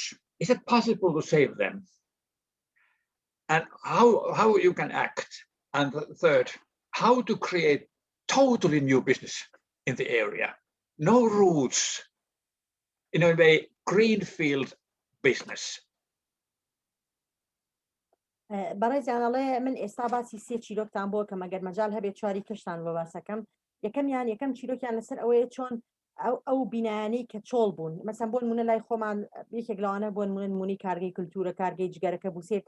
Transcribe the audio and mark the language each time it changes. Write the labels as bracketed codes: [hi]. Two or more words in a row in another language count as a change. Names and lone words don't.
[en] Is it possible to save them? And how you can act? And the third, how to create totally new business in the area? No roots, in a way, greenfield business. [ckb] بەڕێزیانەڵێ من ئێستا باسی سێ چیرۆکتان بۆ کە مەگەر مەجال هەبێت چواری کەشتان بۆ باسەکەم. یەکەم چیرۆکیان لەسەر ئەوەیە چۆن ئەو بینایانەی کە چۆڵ بوون مەسەن بۆ نمونە لای خۆمان یەکێک لەوانە بۆ نمونەی کارگەی کولتورە کارگەی جگەرەکە بوو سێرتە